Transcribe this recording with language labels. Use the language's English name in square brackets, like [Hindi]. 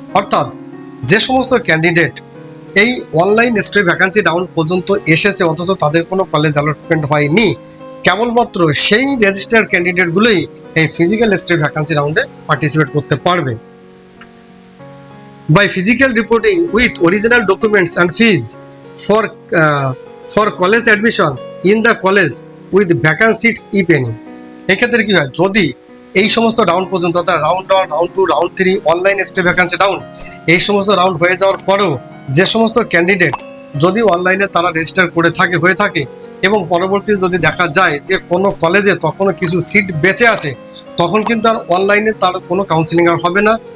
[Bangla] অর্থাৎ যে সমস্ত ক্যান্ডিডেট এই অনলাইন স্টেট ভ্যাকান্সি রাউন্ড পর্যন্ত এসেছে অথচ তাদের কোনো কলেজ অ্যালটমেন্ট হয়নি, কেবলমাত্র সেই রেজিস্টার্ড ক্যান্ডিডেটগুলোই এই ফিজিক্যাল স্টেট ভ্যাকান্সি রাউন্ডে পার্টিসিপেট করতে পারবে। [English] By physical reporting with original documents and fees for college admission in the college with vacant seats if any। [Bangla] এক্ষেত্রে কি হয়, যদি এই সমস্ত রাউন্ড পর্যন্ত অর্থাৎ round 1, round 2, round 3 online state vacancy round, এই সমস্ত রাউন্ড হয়ে যাওয়ার পরেও যে সমস্ত ক্যান্ডিডেট যদি অনলাইনে তারা রেজিস্টার হয়ে থাকে এবং পরবর্তীতে যদি দেখা যায় যে কোনো কলেজে তখনও কিছু সিট বেঁচে আছে, তখন কিন্তু আর অনলাইনে তার কোনো কাউন্সিলিং আর হবে না।